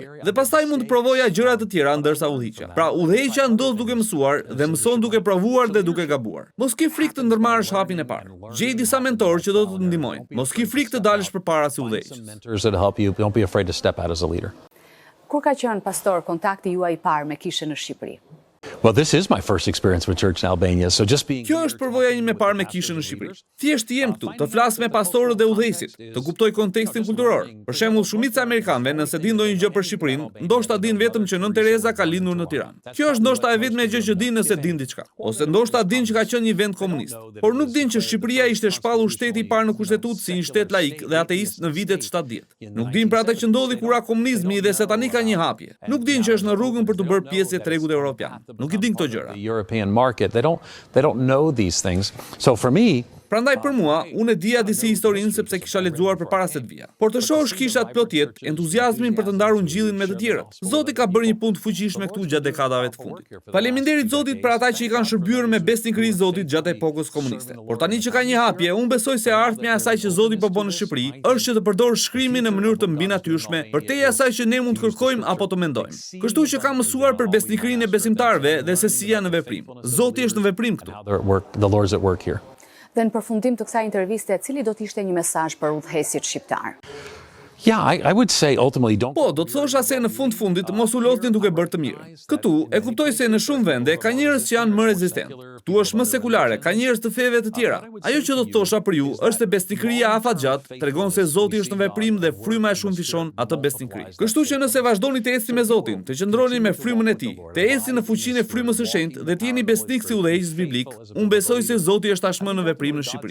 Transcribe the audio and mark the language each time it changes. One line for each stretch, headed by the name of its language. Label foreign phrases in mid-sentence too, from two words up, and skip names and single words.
Albanian: Dhe pastaj mund të provoja gjëra të tjera ndërsa udhëhiqja. Pra udhëheqja ndodh duke mësuar dhe mëson duke provuar dhe duke gabuar. Mos ke frikë të ndërmarrësh hapin e parë. Gjej disa mentorë që do të të ndihmojnë. Mos ke frikë të dalësh përpara si udhëheqës. Kur ka qenë pastor kontakti juaj i parë me kishën në Shqipëri?
English: Well, this is my first experience with church in Albania, so just being...
Albanian: Kjo është përvoja ime e parë me kishën në Shqipëri. Thjesht jem këtu, të flas me pastorët dhe udhëheqësit, të kuptoj kontekstin kulturor. Për shembull, shumica e amerikanëve, nëse din ndonjë gjë për Shqipërinë, ndoshta din vetëm që Nën Tereza ka lindur në Tiranë. Kjo është ndoshta e vetmja gjë që din nëse din diçka, ose ndoshta din që ka qenë një vend komunist. Por nuk din që Shqipëria ishte shpallur shteti i parë në kushtetutë si një shtet laik dhe ateist në vitet 70. Nuk din për atë që ndodhi kur komunizmi dhe se tani ka një hapje. Nuk din që është në rrugën për të bërë pjesë e tregut evropian. Nuk i din këto gjëra.
English: The European market, they don't know these things. So for me,
Albanian: Prandaj për mua, unë e dija disi historinë sepse kisha lexuar përpara se të vija. Por të shohësh kishat plot jetë, entuziazmin për të ndarur Ngjillin me të tjerët. Zoti ka bërë një punë të fuqishme këtu gjatë dekadave të fundit. Faleminderit Zotit për ata që i kanë shërbyer me besnikëri Zotit gjatë epokës komuniste. Por tani që ka një hapje, unë besoj se ardhmja e asaj që Zoti po bën në Shqipëri është që të përdor shkrimin në mënyrë të mbinatyrshme, përtej asaj që ne mund të kërkojmë apo të mendojmë. Kështu që kam mësuar për besnikërinë e besimtarëve dhe se si janë në veprim. Zoti është në veprim këtu.
English: the Lord's at work here.
Albanian: Dhe në përfundim të kësaj interviste, cili do të ishte një mesazh për udhëheqësit shqiptar?
English: Yeah, I would say ultimately don't...
Albanian: Po, do të thosha se në fundit mos u lodhni duke bërë të mirë. Këtu e kuptoj se në shumë vende ka njerëz që janë më rezistent. Këtu është më sekulare, ka njerëz të feve të tjera. Ajo që do të thosha për ju është se besnikëria afatgjat tregon se Zoti është në veprim dhe fryma e shumë fishon atë besnikëri. Kështu që nëse vazhdoni të ecni me Zotin, të qëndroni me frymën e Tij, të ecni në fuqinë e frymës së shenjtë dhe të jeni besnik si udhëheqës biblik, unë besoj se Zoti është tashmë në veprim në Shqipëri.